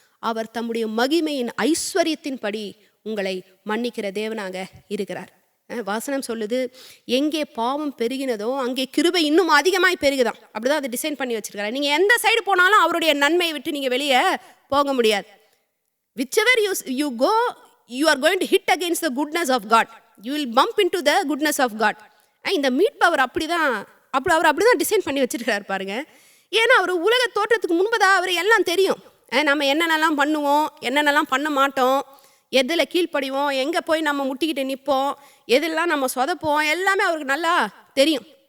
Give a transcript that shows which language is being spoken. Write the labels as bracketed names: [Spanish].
[Tamil] அவர் தம்முடைய மகிமையின் ஐஸ்வர்யத்தின் படி உங்களை மன்னிக்கிற தேவனாக இருக்கிறார். வாசனம் சொல்லுது, எங்கே பாவம் பெருகினதோ அங்கே கிருபை இன்னும் அதிகமாய் பெருகுதான். அப்படிதான் அதை டிசைன் பண்ணி வச்சிருக்காரு. நீங்கள் எந்த சைடு போனாலும் அவருடைய நன்மையை விட்டு நீங்கள் வெளியே போக முடியாது. [English] whichever you go, you are going to hit against the goodness of God. You will bump into the goodness of God. [Tamil] இந்த மீட்பு அவர் அப்படிதான் டிசைன் பண்ணி வச்சிருக்காரு பாருங்க. ஏன்னா அவர் உலக தோற்றத்துக்கு முன்பதாக அவர் எல்லாம் தெரியும். நம்ம என்னென்னலாம் பண்ணுவோம், என்னென்னலாம் பண்ண மாட்டோம், எதில் கீழ்ப்படிவோம், எங்கே போய் நம்ம முட்டிக்கிட்டு நிற்போம், எதெல்லாம் நம்ம சொதப்போம், எல்லாமே அவருக்கு நல்லா தெரியும்.